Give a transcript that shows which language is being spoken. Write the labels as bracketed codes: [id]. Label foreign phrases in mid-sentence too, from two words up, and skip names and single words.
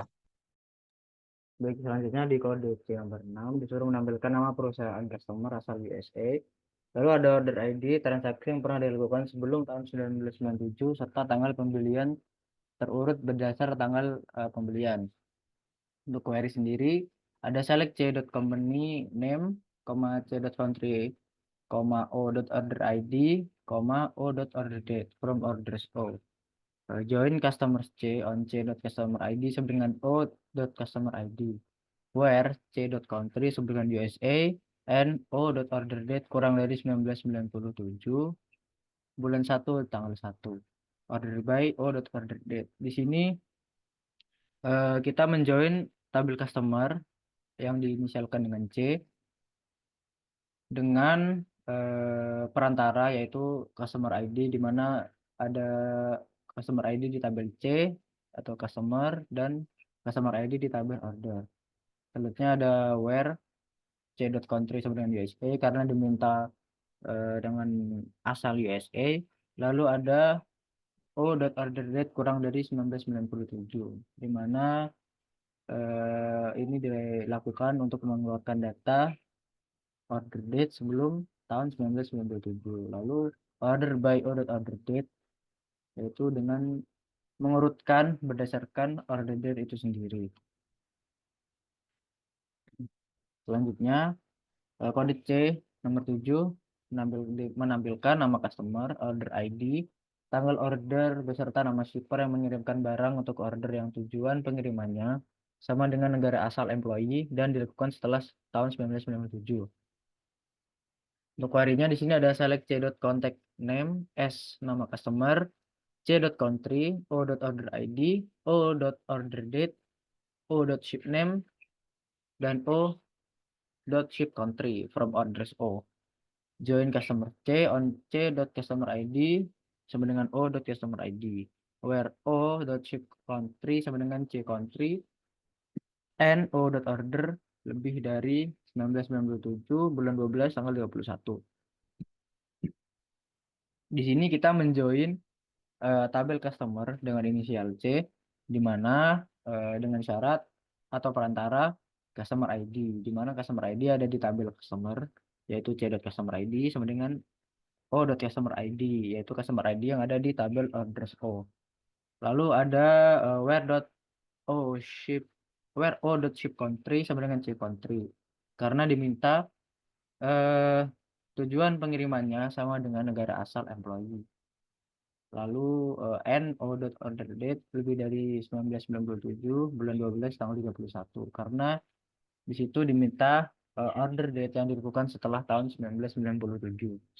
[id] Baik, selanjutnya di kode C nomor 6 disuruh menampilkan nama perusahaan customer asal USA. Lalu ada order ID transaksi yang pernah dilakukan sebelum tahun 1997 serta tanggal pembelian terurut berdasar tanggal pembelian. Untuk query sendiri ada [en] select c.company name, c.country, o.order ID, o.order date from orders O. Join customers C on c.customer ID [id] sama dengan [en] o.customer ID. Where c.country [id] sama dengan USA [en] and o.order date [id] kurang dari 1997 bulan 1 tanggal 1. [en] Order by o.order date. [id] Di sini kita menjoin tabel customer yang diinisialkan dengan C dengan perantara yaitu [en] customer ID, [id] di mana ada [en] customer ID [id] di tabel C atau customer dan [en] customer ID [id] di tabel order. Selanjutnya ada [en] where c.country [id] sama dengan USA karena diminta dengan asal USA. Lalu ada [en] o.order date [id] kurang dari 1997, di mana ini dilakukan untuk mengeluarkan data [en] order date [id] sebelum tahun 1997. Lalu [en] order by order date [id] yaitu dengan mengurutkan berdasarkan [en] order date [id] itu sendiri. Selanjutnya kode C nomor 7 menampilkan nama customer, order ID, tanggal order beserta nama shipper yang mengirimkan barang untuk order yang tujuan pengirimannya sama dengan negara asal employee dan dilakukan setelah tahun 1997. Untuk query-nya di sini ada [en] select c.contact name as nama customer, c.country, o.order ID, o.order date, o.ship name, dan o.ship country from orders O. Join customer C on c.customer ID [id] sama dengan [en] o.customer ID, where o.ship country [id] sama dengan [en] c country and o.order [id] lebih dari 1997 bulan 12 tanggal 21. Di sini kita menjoin tabel customer dengan inisial C, di mana dengan syarat atau perantara [en] customer ID, [id] di mana [en] customer ID [id] ada di tabel customer yaitu [en] c.customer ID [id] sama dengan [en] o.customer ID [id] yaitu [en] customer ID [id] yang ada di tabel [en] orders O. [id] Lalu ada [en] where o.ship country [id] sama dengan [en] c country [id] karena diminta tujuan pengirimannya sama dengan negara asal employee. Lalu [en] n.order date [id] lebih dari 1997 bulan 12 tanggal 31 karena di situ diminta [en] order date [id] yang dilakukan setelah tahun 1997.